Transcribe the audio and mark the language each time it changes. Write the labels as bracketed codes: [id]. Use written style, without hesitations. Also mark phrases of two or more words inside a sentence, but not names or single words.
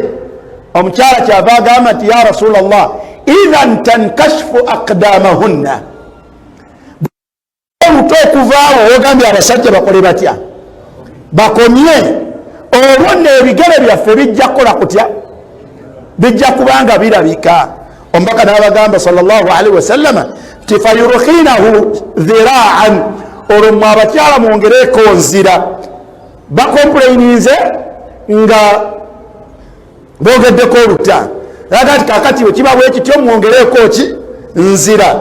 [lg] Omukyala kyava agamba nti [ar] يا رسول الله إذن تنكشف أقدامهن, [lg] oluta okuvaawo wogambye abasajja bakole batya bakomye, olwo nno ebigere byaffe bijja kukola kutya, bijja kubanga birabika. Omubaka n'abagamba [ar] صلى الله عليه وسلم [lg] nti [ar] فيرخينه ذراعا, [lg] olwo mmwe abakyala mwongereko nzira. Bakomplaininze nga bogeddeko oluta, agati kakati wekiba bwekityo mwongereko ki nzira.